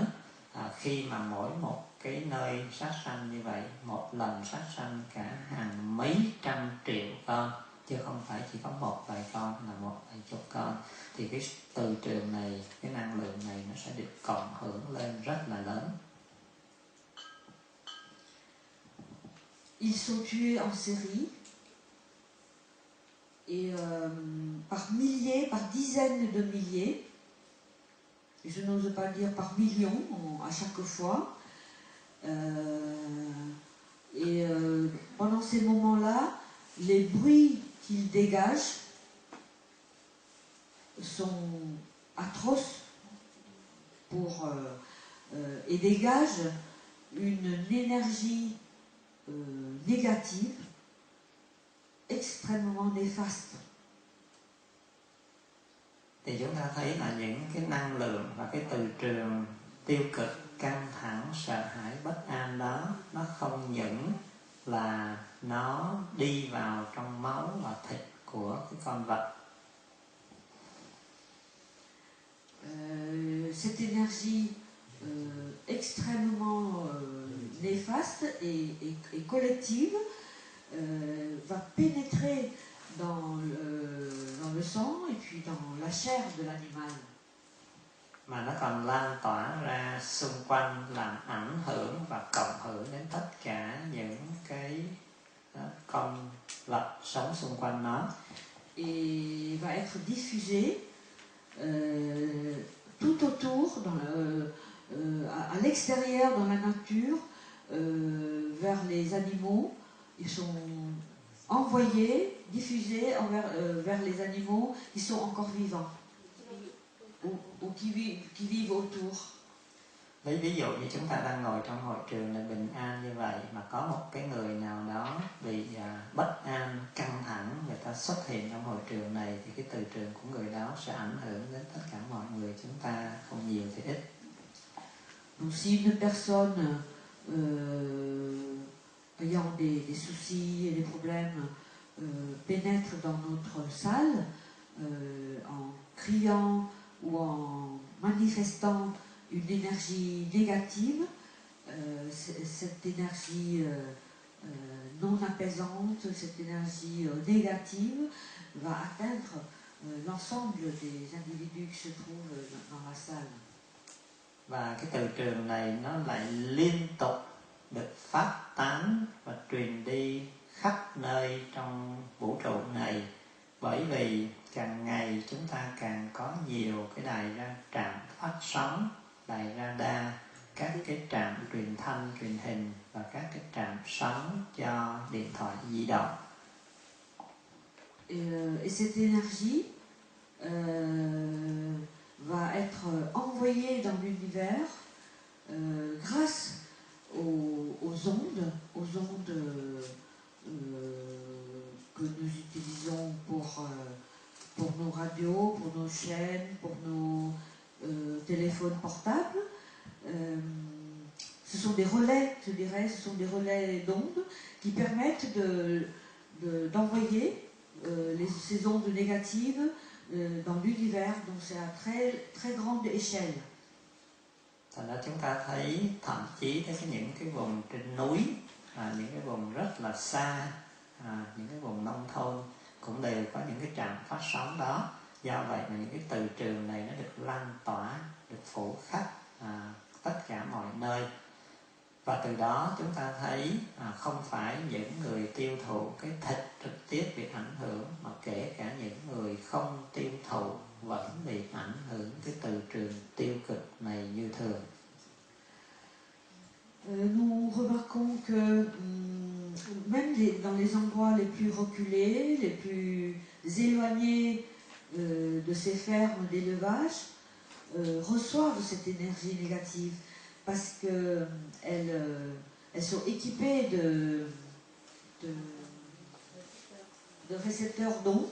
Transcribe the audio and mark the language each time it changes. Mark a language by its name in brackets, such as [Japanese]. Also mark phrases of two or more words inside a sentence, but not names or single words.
[Vietnamese] Khi mà mỗi một cái nơi sát sanh như vậy, một lần sát sanh cả hàng mấy trăm triệu con, chứ không phải chỉ có một vài con, là một vài chục con, thì cái từ trường này, cái năng lượng này nó sẽ được cộng hưởng lên rất là lớn. [French] Ils sont tués en série et par milliers, par dizaines de milliers. Je n'ose pas dire par millions à chaque fois. Pendant ces moments-là, les bruits qu'ils dégagent sont atroces et dégagent une énergie négative extrêmement néfaste. [Vietnamese] Thì chúng ta thấy là những cái năng lượng và cái từ trường tiêu cực, căng thẳng, sợ hãi, bất an đó, nó không những là nó đi vào trong máu và thịt của cái con vật. [French] Cette énergie extrêmement néfaste et collective va pénétrer dans le sang et puis dans la chair de l'animal. [Vietnamese] Mà nó còn lan tỏa ra xung quanh, làm ảnh hưởng và cộng hưởng đến tất cả những cái con vật sống xung quanh nó. [French] Et va être diffusé tout autour, à l'extérieur, dans la nature, vers les animaux. Ils sont envoyés, diffusés vers les animaux qui sont encore vivants ou qui vivent autour. [Vietnamese] Lấy ví dụ như chúng ta đang ngồi trong hội trường là bình an như vậy, mà có một cái người nào đó bị bất an, căng thẳng, người ta xuất hiện trong hội trường này, thì cái từ trường của người đó sẽ ảnh hưởng đến tất cả mọi người chúng ta, không nhiều thì ít. [French] Donc si une personne ayant des soucis et des problèmes pénètre dans notre salle en criant ou en manifestant une énergie négative, cette énergie non apaisante, cette énergie négative va atteindre l'ensemble des individus qui se trouvent dans la salle. [Vietnamese] Và cái từ trường này nó lại liên tục được phát tán và truyền đi khắp nơi trong vũ trụ này, bởi vì càng ngày chúng ta càng có nhiều cái đài trạm phát sóng, đài radar, các cái trạm truyền thanh, truyền hình và các cái trạm sóng cho điện thoại di động. [French] Et cette énergie va être envoyée dans l'univers grâce aux ondes que nous utilisons pour nos radios, pour nos chaînes, pour nos téléphones portables. Ce sont des relais, je dirais, ce sont des relais d'ondes qui permettent d'envoyer ces ondes négatives dans l'univers, donc c'est à très, très grande échelle. [Vietnamese] Thành ra chúng ta thấy thậm chí những cái vùng trên núi, những cái vùng rất là xa, những cái vùng nông thôn cũng đều có những cái trạm phát sóng đó. Do vậy mà những cái từ trường này nó được lan tỏa, được phủ khắp tất cả mọi nơi. Và từ đó chúng ta thấy không phải những người tiêu thụ cái thịt trực tiếp bị ảnh hưởng, mà kể cả những người không tiêu thụ vẫn bị ảnh hưởng cái từ trường tiêu cực này như thường. [French] Nous remarquons que même dans les endroits les plus reculés, les plus éloignés de ces fermes d'élevage reçoivent cette énergie négative parce qu'elles sont équipées de récepteurs d'ondes.